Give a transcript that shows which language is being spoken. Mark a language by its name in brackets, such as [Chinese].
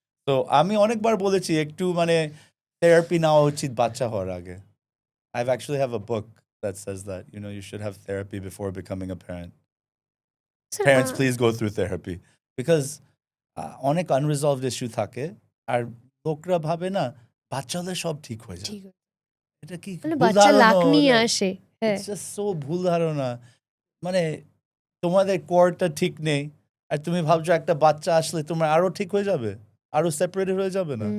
[Bangla] তো আমি অনেকবার বলেছি একটু মানে থেরাপি নেওয়া উচিত বাচ্চা হওয়ার আগে। [English] I've actually have a book that says that you should have therapy before becoming a parent. [Bangla] Sir, [English] Parents, please go through therapy because [Bangla] অনেক আনরিজলভড ইস্যু থাকে, আর লোকরা ভাবে না বাচ্চা হলে সব ঠিক হয়ে যায়। ঠিক আছে। এটা কি মানে ভুল বাচ্চা ধারণা? লাক নিয়ে আসে। হ্যাঁ। [English] it's just so [Bangla] ভুল ধারণা। মানে তোমাদের কোরটা ঠিক নেই, আর তুমি ভাবছো একটা বাচ্চা আসলে তোমার আরো ঠিক হয়ে যাবে, আরো সেপারেটেড হয়ে যাবে না।